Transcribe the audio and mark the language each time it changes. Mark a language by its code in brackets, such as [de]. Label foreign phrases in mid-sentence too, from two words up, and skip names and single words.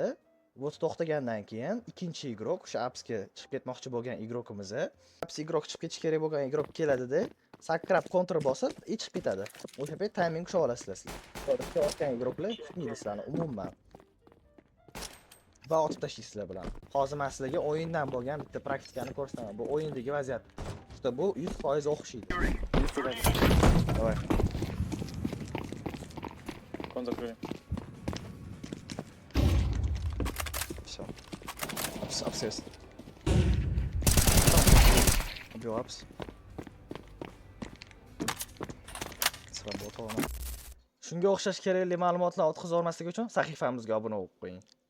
[uz] Bu to'xtagandan keyin ikkinchi igrok, o'sha apsga chiqib ketmoqchi bo'lgan igrokimiz, aps igrok chiqib ketish kerak bo'lgan igrok keladi-da, sakrab kontrol bosib, chiqib ketadi. O'sha payt timing ushlab olasizlar sizlar. O'tgan igroklar tutmaydi sizlarni umuman. Va otib tashlaysizlar bilan. Hozir men sizlarga o'yindan bo'lgan bitta praktikani ko'rsataman. Bu o'yindagi vaziyat. Juda bu 100% o'xshaydi. [ru] Давай. Кон закрыли. Все. Апс. Убил апс. Сработало. [uz] Shunga o'xshash kerakli ma'lumotlar o'tkazib olmaslik uchun sahifamizga obuna bo'lib qo'ying.